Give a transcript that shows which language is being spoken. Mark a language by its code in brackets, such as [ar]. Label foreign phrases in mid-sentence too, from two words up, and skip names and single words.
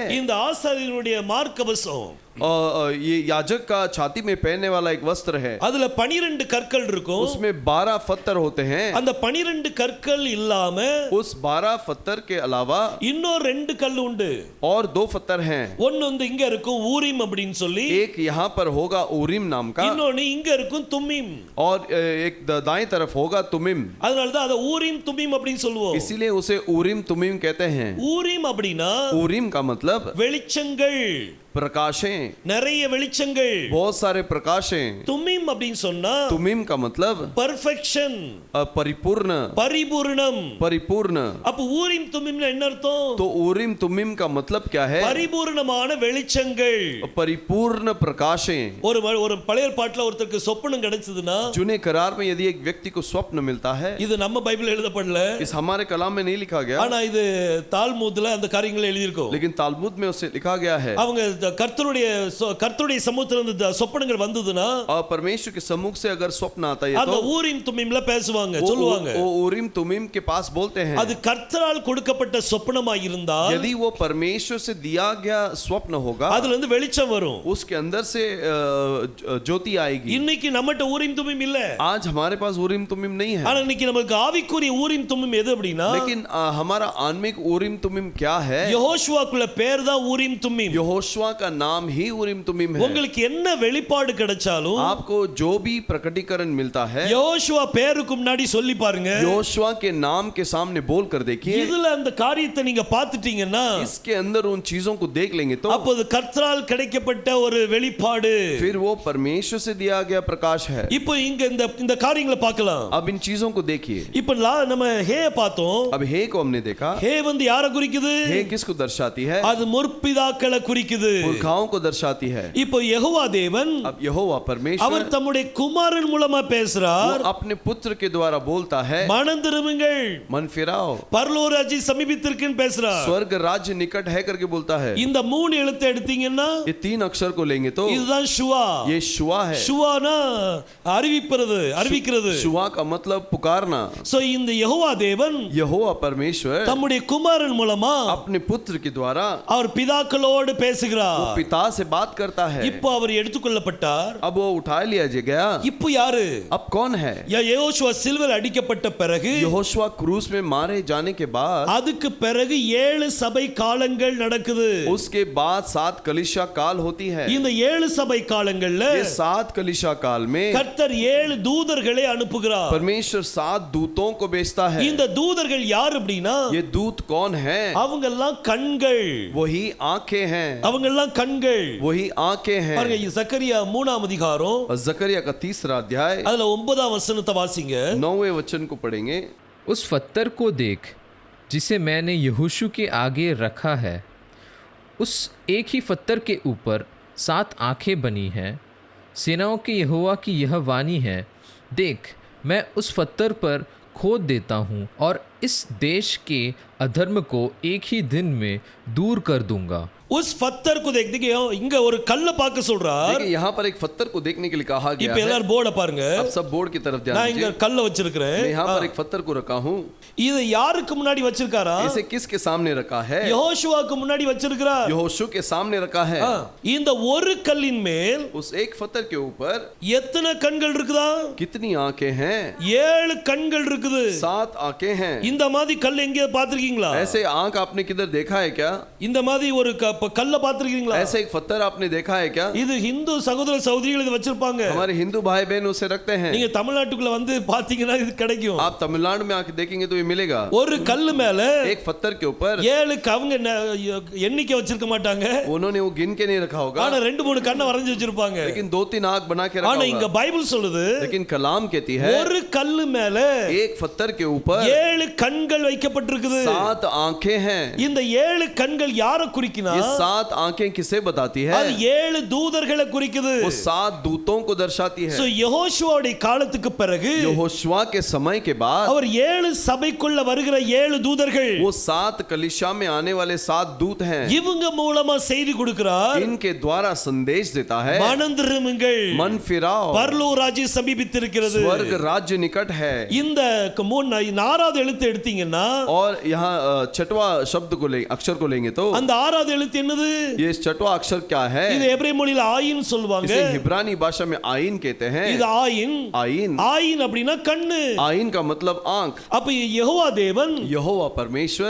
[ta] இந்த ஆசாரியனுடைய மார்க்கவசம். [hi] ये याजक का छाती में पहनने वाला एक वस्त्र है। [ta] அதுல 12 கற்கள் இருக்கும். [hi] उसमें 12 पत्थर होते हैं। [ta] அந்த 12 கற்கள் இல்லாம [hi] उस 12 पत्थर के अलावा [ta] இன்னொரு 2 கல் உண்டு. [hi] और 2 पत्थर हैं। [ta] ஒன்னு வந்து இங்க இருக்கும் ஊரிம் அப்படினு சொல்லி, [hi] एक यहाँ पर होगा ऊरीम नाम का, [ta] இன்னொன்னு இங்க இருக்கும் தும்மிம். [hi] और एक दाएं तरफ होगा तुमिम। [ta] அதனால தான் அத ஊரிம் தும்மிம் அப்படினு சொல்லுவோம். [hi] इसीलिए उसे ऊरीम तुमिम कहते हैं। [ta] ஊரிம் அப்படினா [hi] ऊरीम का मतलब [ta] வெளிச்சங்கள், [hi] प्रकाशें, [ta] நிறைய வெளிச்சங்கள். [hi] बहुत सारे प्रकाशें। [ta] தும்மிம் அப்படினு சொன்னா [hi] तुमिम का मतलब [ta] பெர்ஃபெக்ஷன், [hi] परिपूर्ण, [ta] பரிபூரணம். [hi] परिपूर्ण। [ta] அப்ப ஊரிம் தும்மிம்னா என்ன அர்த்தம்? [hi] तो ऊरीम तुमिम का मतलब क्या है? [ta] பரிபூரணமான வெளிச்சங்கள். [hi] परिपूर्ण प्रकाशें। [ta] ஒரு பழைய ஏற்பாட்டுல ஒருத்தருக்கு சொப்பனம் கிடைச்சதுன்னா, [hi] जूने करार में यदि एक व्यक्ति को स्वप्न मिलता है, [ta] இது நம்ம பைபிள் எழுதப்படல, [hi] इस हमारे कलाम में नहीं लिखा गया, [ta] ஆனா இது தால்மூத்ல அந்த காரியங்களை எழுதி இருக்கும். [hi] लेकिन तालमुद में उसे लिखा गया है। [ta] அவங்க கர்த்தருடைய சமூகத்துல இருந்து சொப்பனங்கள் வந்ததுன்னா [hi] और परमेश्वर के सम्मुख से अगर स्वप्न आता है [ta] அந்த [hi] तो [ta] ஊரிம் தும்மீம்ல பேசுவாங்க சொல்லுவாங்க [hi] वो उरीम तुमीम के पास बोलते हैं। [ta] அது கர்த்தரால் கொடுக்கப்பட்ட சொப்பனமாய் இருந்தால் [hi] यदि वो परमेश्वर से दिया गया स्वप्न होगा [ta] அதுல இருந்து வெளிச்சம் வரும், [hi] उसके अंदर से ज्योति आएगी। [ta] இன்னைக்கு நம்மட்ட ஊரிம் தும்மீம் இல்ல, [hi] आज हमारे पास उरीम तुमीम नहीं है, [ta] ஆனா இன்னைக்கு நமக்கு ஆவிக்குரிய ஊரிம் தும்மீம் எது அப்படினா [hi] लेकिन हमारा आत्मिक उरीम तुमीम क्या है? [ta] யெகோஷுவாக்குள்ள பேர் தான் ஊரிம் தும்மீம்। [hi] यहोशुआ का नाम ही उरीम तुमीम है। [ta] உங்களுக்கு என்ன வெளிப்பாடு கிடைச்சாலும் [hi] आपको जो भी प्रकटीकरण मिलता है [ta] யெகோஷுவா பேருக்கு முன்னாடி சொல்லி பாருங்க, [hi] यहोशुआ के नाम के सामने बोल कर देखिए। [ta] இதுல அந்த காரியத்தை நீங்க பார்த்துட்டீங்கன்னா [hi] इसके अंदर उन चीजों को देख लेंगे तो [ta] அப்போது கர்த்தரால் கிடைக்கப்பட்ட ஒரு வெளிப்பாடு, [hi] फिर वो परमेश्वर से दिया गया प्रकाश है। [ta] இப்போ இங்க இந்த காரியங்களை பார்க்கலாம்। [hi] अब इन चीजों को देखिए। [ta] இப்போ நம்ம ஹே பார்த்தோம், [hi] अब हे को हमने देखा। [ta] ஹே வந்து யாரை குறிக்குது? [hi] हे किसको दर्शाती है? [ta] அது முற்பிதாக்களை குறிக்குது। [hi] पुरखाओं को दर्शाती है। [ta] இப்போ யெகோவா தேவன் [hi] अब यहोवा परमेश्वर [ta] அவர் தம்முடைய குமாரன் மூலமா பேசுறார், [hi] वो अपने पुत्र के द्वारा बोलता है [ta] மனம் திரும்புங்கள், [hi] मन फिराओ, [ta] பரலோக ராஜ்யம் சமீபித்திருக்குன்னு பேசுறார்। [hi] स्वर्ग राज्य निकट है करके बोलता है। [ta] இந்த மூணு எழுத்தை எடுத்தீங்கன்னா [hi] ये 3 अक्षर को लेंगे तो [ta] இதுதான் ஷுவா। [hi] ये शुआ है। [ta] ஷுவானா அறிவிக்கிறது। [hi] शुआ का मतलब पुकारना। [ta] சோ இந்த யெகோவா தேவன் [hi] यहोवा परमेश्वर [ta] தம்முடைய குமாரன் மூலமா [hi] अपने पुत्र के द्वारा [ta] அவர் பிதாக்களோடு [hi] वो [ta] பேசுகிறார்। [hi] पिता से बात करता है। [ta] இப்போ அவர் எடுத்துக்கொள்ளப்பட்டார்। [hi] अब वो उठा लिया गया। [ta] இப்போ யாரு? [hi] अब कौन है? [ta] யெகோஷுவா சிலுவையில் அடிக்கப்பட்ட பிறகு [hi] यहोशुआ क्रूस में मारे जाने के बाद [ta] அதுக்கு பிறகு 7 சபை காலங்கள் நடக்குது। [hi] उसके बाद 7 कलीसिया काल होती है। [ta] இந்த 7 சபை காலங்கள்ல [hi] ये 7 कलीसिया काल में [ta] கர்த்தர் 7 தூதர்களை அனுப்புகிறார்। [hi] परमेश्वर 7 दूतों को भेजता है। [ta] இந்த தூதர்கள் யார் அப்படினா [hi] ये दूत कौन है? [ta] அவங்க எல்லாம் கண்கள், [hi] वही आंखें हैं। [ta] அவங்க எல்லாம் கண்கள்। [hi] वही आंखें हैं। [ta] பாருங்க சக்கரியா 3ஆம் அதிகாரம் [hi] और जकरिया का 3रा अध्याय [ta] அதுல 9ஆம் வசனத்தை வாசிங்க। [hi] 9वें वचन को पढ़ेंगे। उस पत्थर को देख जिसे मैंने यहोशू के आगे रखा है, उस एक ही पत्थर के ऊपर 7 आंखें बनी हैं। सेनाओं के यहोवा की यह वाणी है, देख मैं उस पत्थर पर खोद देता हूँ और इस देश के अधर्म को एक ही दिन में दूर कर दूंगा। उस पत्थर को देखिए, [ta] இங்க ஒரு கல்ல பார்க்க சொல்றார்। [hi] देखिए यहाँ पर एक पत्थर को देखने के लिए कहा गया [ta] இப்போ [hi] है। [ta] எல்லாரும் போர்ட பாருங்க। [hi] अब सब बोर्ड की तरफ ध्यान [ta] நான் இங்க [hi] दीजिए। [ta] கல்ல வச்சிருக்கிறேன்। [hi] मैं यहाँ पर एक पत्थर को रखा हूँ। [ta] இது யாருக்கு முன்னாடி வச்சிருக்காரா? [hi] इसे किसके सामने रखा है? [ta] யெகோஷுவாக்கு முன்னாடி வச்சிருக்கிறார்। [hi] यहोशू के सामने रखा है। [ta] இந்த ஒரு கல்லின் மேல் [hi] उस एक पत्थर के ऊपर [ta] எத்தனை கண்கள் இருக்குதா? [hi] कितनी आंखें हैं? [ta] 7 கண்கள் இருக்குது। [hi] 7 आंखें हैं। [ta] இந்த மாதிரி கல் எங்க பாத்திருக்கீங்களா? [hi] ऐसे आंख आपने किधर देखा है क्या? [ta] இந்த மாதிரி ஒரு கல்ல பாத்திருக்கீங்களா? [hi] ऐसे एक पत्थर आपने देखा है क्या? [ta] இது இந்து சகோதர சகோதரிகள் இது வச்சிருப்பாங்க। [hi] हमारे हिंदू भाई बहन उसे रखते हैं। [ta] நீங்க தமிழ்நாட்டுக்குள்ள வந்து பாத்தீங்கன்னா இது கிடைக்கும்। [hi] आप तमिलनाडु में आके देखेंगे तो ये मिलेगा। [ta] ஒரு கல்லு மேல [hi] एक पत्थर के ऊपर [ta] 7 அவங்க எண்ணிக்கை வச்சிருக்க மாட்டாங்க, [hi] उन्होंने वो गिन के नहीं रखा होगा, [ta] ஆனா 2-3 கண்ணை வரைஞ்சு வச்சிருப்பாங்க। [hi] लेकिन 2-3 आंख बना के रखा [ta] ஆனா இங்க [hi] होगा। [ta] பைபிள் சொல்லுது, [hi] लेकिन कलाम कहती है [ta] ஒரு கல்லு மேல [hi] एक पत्थर के ऊपर [ta] 7 கண்கள் வைக்கப்பட்டிருக்குது। [hi] 7 आंखें हैं। [ta] இந்த 7 கண்கள் யாரை குறிக்கினா? [hi] ये 7 आंखें किसे बताती है? [ta] அது 7 தூதர்களை குறிக்குது। [hi] वो 7 दूतों को दर्शाती है। [ta] சோ யெகோஷுவாவுடைய காலத்துக்கு பிறகு [hi] यहोशुआ के समय के बाद [ta] அவர் 7 சபைக்குள்ள வருகிற 7 தூதர்கள், [hi] वो 7 कलीसिया में आने वाले 7 दूत हैं। [ta] இவங்க மூலமா செய்தி கொடுக்கிறார்। [hi] इनके द्वारा संदेश देता है, [ta] மனம் திரும்புங்கள், [hi] मन फिराओ, [ta] பரலோக ராஜ்யம் சமீபித்திருக்கிறது। [hi] स्वर्ग राज्य निकट है। [ta] இந்த 4வது எழுத்து எடுத்தீங்கன்னா [hi] और यहाँ 6वां शब्द को लेंगे, अक्षर को लेंगे तो [ta] அந்த 6வது எழுத்து என்னது? [hi] ये 6वां अक्षर क्या है? [ta] இது எபிரேய மொழியில ஆயின் சொல்வாங்க। [hi] इसे हिब्रानी भाषा में आइन कहते हैं। [ta] இது ஆயின்। [hi] आइन, [ta] ஆயின் அப்படினா கண்ணு। [hi] आइन का मतलब आंख। [ta] அப்ப யெகோவா தேவன் [hi] यहोवा परमेश्वर